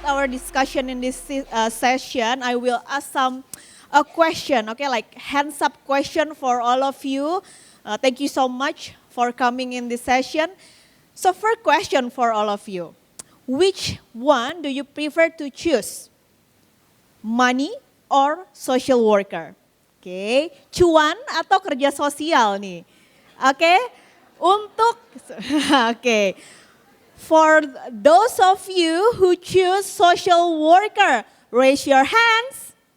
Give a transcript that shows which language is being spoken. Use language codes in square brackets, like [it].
[en] discussion in this session, I will ask some a question, okay, like hands up question for all of you. Thank you so much for coming in this session. So first question for all of you. Which one do you prefer to choose? Money or social worker? [id] Oke, cuan atau kerja sosial nih? Oke, untuk, oke. [en] For those of you who choose social worker, raise your hands.